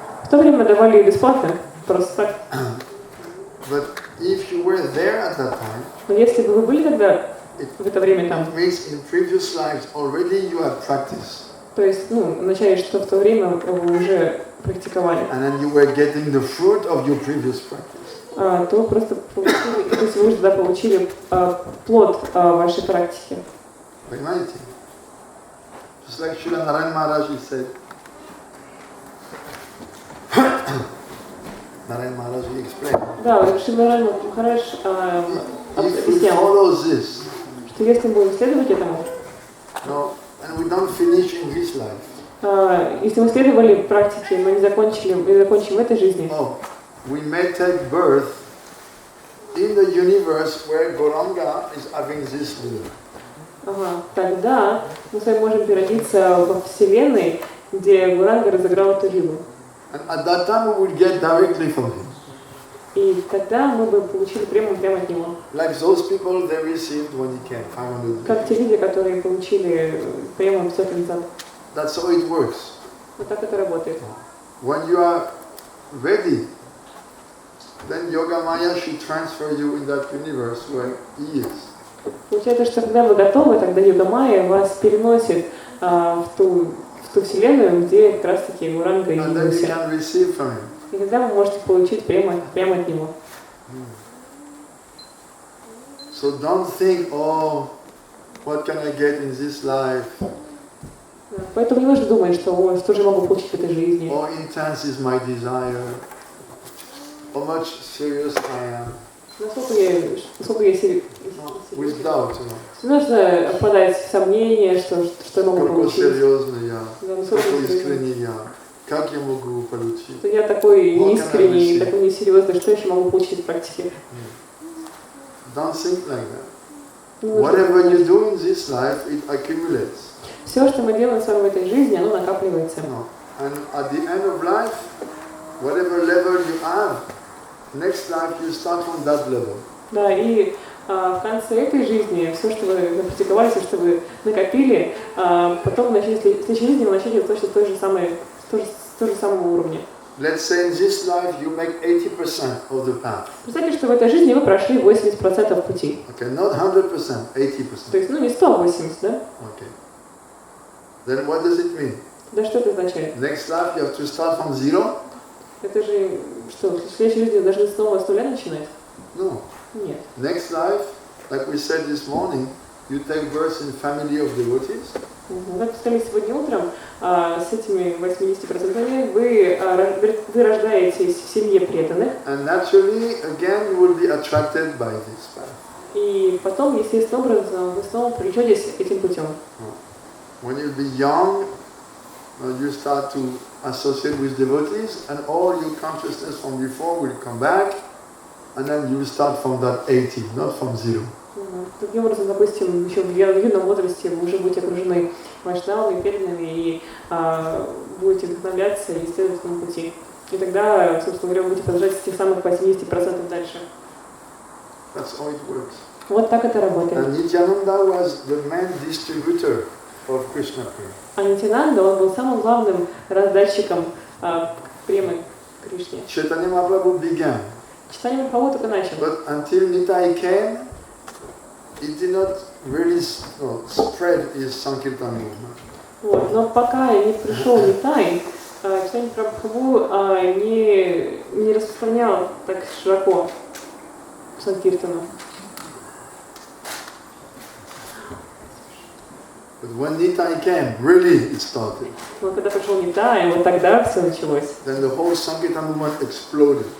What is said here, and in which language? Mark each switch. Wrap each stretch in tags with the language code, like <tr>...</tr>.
<ru>В то время давали бесплатно, просто так.</ru> <en>But if you were there at that time,</en> <ru>Но если бы вы были тогда, в это время там,</ru> <en>it means in previous lives already you had practiced.</en> <ru>то есть, означает, что в то время вы уже практиковали,</ru> <en>And then you were getting the fruit of your previous practice.</en> <ru>то вы просто получили, то есть вы уже тогда получили плод вашей практики. Понимаете?</ru> <en>Just like Srila Narayana Maharaj said. Narayana Maharaj explained.</en> <ru>Да, Шримад Махарадж</ru> <en>If we</en> <ru>объяснял,</ru> <en>follow this,</en> <ru>что если мы будем следовать этому,</ru> <en>no, and we don't finish in this life,</en> <ru>если мы следовали практике, мы не закончим в этой жизни,</ru> <en>we may take birth in the universe where Gauranga is having this rhythm.</en> <ru>Тогда мы с вами можем переродиться во Вселенной, где Гуранга разыграл эту лилу.</ru> <en>And at that time we will get directly from him.</en> <ru>И тогда мы бы получили прему прямо от него.</ru> <en>Like those people they received when he came 500 years.</en> <ru>Как те люди, которые получили прему 500 лет назад.</ru> <en>That's how it works.</en> <ru>Вот так это работает.</ru> <en>When you are ready, then Yoga Maya should transfer you in that universe where he is.</en> <ru>Получается, что когда вы готовы, тогда Йога Майя вас переносит в ту вселенную, где как раз таки Гуранга и</ru> <en>And then you</en> <ru>явился.</ru> <en>can receive from him.</en> <ru>И тогда вы можете получить прямо от него.</ru> <en>So don't think, oh, what can I get in this life?</en> <ru>Поэтому не нужно думать, что же могу получить в этой жизни.</ru> <en>How intense is my desire? How much serious I am?</en> <ru>Насколько я серьезно.</ru> <en>With doubt,</en> <ru>Не нужно впадать в сомнение, что я могу получить. Насколько серьезный я, насколько искренний я, как я могу получить. Что я такой неискренний, такой несерьезный, что еще могу получить в практике.</ru> <en>Don't think like that. Whatever you do in this life, it accumulates.</en> <ru>Все, что мы делаем с вами в этой жизни, оно накапливается.</ru> <en>And at the end of life, whatever level you have, next life you start from that level.</en> <ru>Да, и в конце этой жизни все, что вы напрактиковали, все, что вы накопили, потом в следующей жизни вы начнете точно с того же самого уровня.</ru> <en>Let's say in this life you make 80% of the path.</en> <ru>Представьте, что в этой жизни вы прошли 80% пути.</ru> <en>Okay, not 100%, 80%.</en> <ru>То есть, не 180, да?</ru> <en>Okay. Then what does it mean?</en> <ru>Да что это означает?</ru> <en>Next life you have to start from zero?</en> <ru>Это же что, в следующей жизни должны снова с нуля начинать?</ru> <en>No.</en> <ru>Нет.</ru> <en>Next life, like we said this morning, you take birth in family of devotees.</en> <ru>Как сказали сегодня утром, с этими 80% вы рождаетесь в семье преданных.</ru> <en>And naturally, again, you will be attracted by this path.</en> <ru>И потом, естественным образом, вы снова привлечетесь этим путем.</ru> <en>When you'll be young, you start to associate with devotees, and all your consciousness from before will come back, and then you will start from that 80, not from zero.</en> <ru>Таким образом, допустим, еще в юном возрасте вы уже будете окружены вайшнавами, преданными и будете вдохновляться и следовать этому пути. И тогда, собственно говоря, вы будете продолжать с тех самых 80% дальше.</ru> <en>That's how it works.</en> <ru>Вот так это работает.</ru> <en>And Nityananda was the main distributor of Krishna prema.</en> <ru>А Нитянанда, он был самым главным раздатчиком премы Кришне.</ru> <en>Chaitanya Mahaprabhu began.</en> <ru>Читание Махарадж только начал.</ru> <en>But until Nitai came, he did not really spread his Sankirtan movement.</en> <ru>Вот. Но пока не пришел Нитай, читание Прабхупаду не распространял так широко Санкиртану.</ru> <en>But when Nitai came, really it started.</en> <ru>Но когда пришел Нитай, вот тогда все началось.</ru> <en>Then the whole Sankirtan movement exploded.</en>